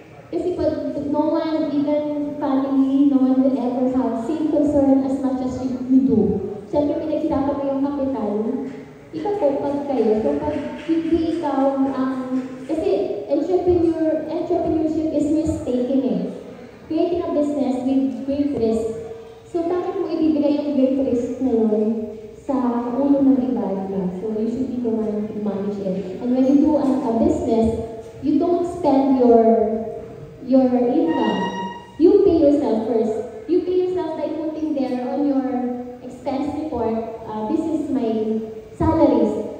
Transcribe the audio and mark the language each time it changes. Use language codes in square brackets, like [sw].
[tl] Kasi pag [en] no one, even family, no one will ever have same concern as much as you do. [tl] Siyempre, pinaghirapan mo yung kapital, iba po pag kayo. So pag hindi ikaw kasi [en] entrepreneurship is risk-taking [tl] eh. [en] Creating a business with great risk. [tl] So bakit mo ibibigay yung great risk na yun sa ulo ng iba? [en] So you should be the one to manage it. And when you do a business, you don't spend your income. You pay yourself first. You pay yourself by putting there on your expense report, this is my salaries.